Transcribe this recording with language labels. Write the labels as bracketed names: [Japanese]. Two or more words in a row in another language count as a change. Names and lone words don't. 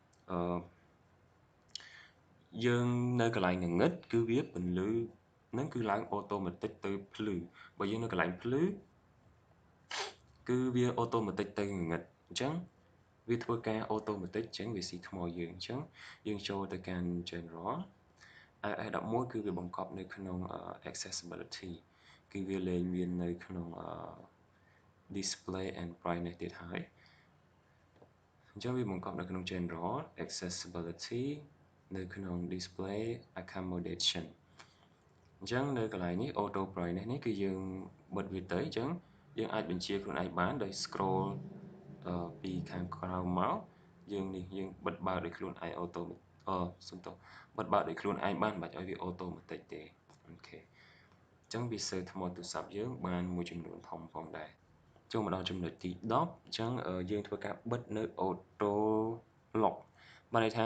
[Khmer] យើងនៅកន្លែងងឹតគឺវាពន្លឺនឹងគឺឡើង automatic ទៅភ្លឺបើយើងនៅកន្លែងភ្លឺគឺវា automatic ទៅងឹតអញ្ចឹងវាធ្វើការ automatic អញ្ចឹងវាស៊ីថ្មយើងអញ្ចឹងយើងចូលទៅកាន់ general iOS 11គឺវាបង្កប់នៅក្នុង accessibility គឺវាលែងមាននៅក្នុង [English] display and brightness [Khmer] ទៀតហើយអញ្ចឹងវាបង្កប់នៅក្នុង [English] general accessibility [Khmer] នៅក្នុង [English] display accommodation [Khmer] អញ្ចឹងនៅកន្លែងនេះ [English] auto brightness [Khmer] នេះគឺយើងបិទវាទៅអញ្ចឹងយើង អាចបញ្ជាខ្លួនឯងបានដោយ scroll ពីខាងក្រោមមកយើងបិទបើកដោយខ្លួនឯង auto សំទោសបិទបើកដោយខ្លួនឯងបានមិនបាច់ឲ្យវា automatic ទេអូខេអញ្ចឹងវាសើថ្មទូរស័ព្ទយើងបានមួយចំនួនធំផងដែរចូលមកដល់ចំណុចទី10អញ្ចឹងយើងធ្វើការបិទនៅ [English] auto lock [Khmer] បានន័យថា